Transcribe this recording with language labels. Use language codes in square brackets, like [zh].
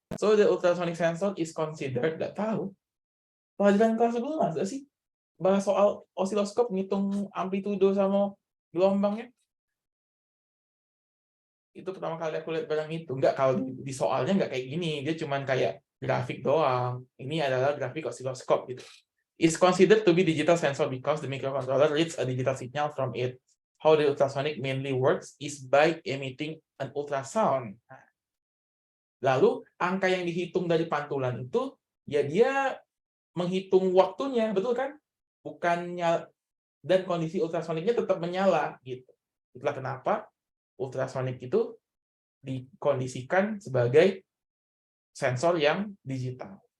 [en] So the ultrasonic sensor is considered, [id] nggak tahu. Pelajaran kelas 11 nggak sih? Bahas soal osiloskop, ngitung amplitudo sama gelombangnya. Itu pertama kali aku lihat barang itu. Nggak, kalau di soalnya nggak kayak gini. Dia cuman kayak grafik doang. Ini adalah grafik osiloskop gitu. [en] Is considered to be digital sensor because the microcontroller reads a digital signal from it. How the ultrasonic mainly works is by emitting an ultrasound. [id] Lalu angka yang dihitung dari pantulan itu, ya dia menghitung waktunya, betul kan? Bukannya, dan kondisi ultrasoniknya tetap menyala gitu. Itulah kenapa ultrasonik itu dikondisikan sebagai sensor yang digital.